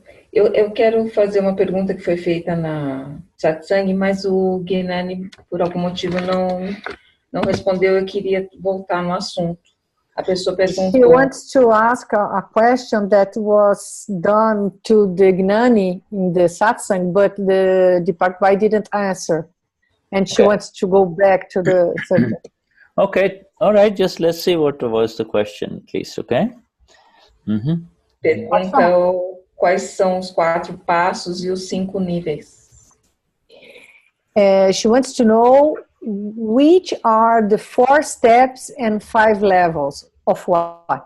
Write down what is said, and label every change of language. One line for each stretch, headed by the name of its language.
Portuguese: Eu quero fazer uma pergunta que foi feita na Satsang, mas o Gnani, por algum motivo, não respondeu. Eu queria voltar no assunto. A pessoa perguntou...
English: She wants to ask a question that was done to the Gnani in the Satsang, but the Deepakbhai didn't answer. And she wants to go back to the subject. Okay, all right, just let's see what was the question, please, okay?
Portuguese: Pergunta quais são os 4 passos e os 5 níveis.
English: She wants to know which are the 4 steps and 5 levels of what?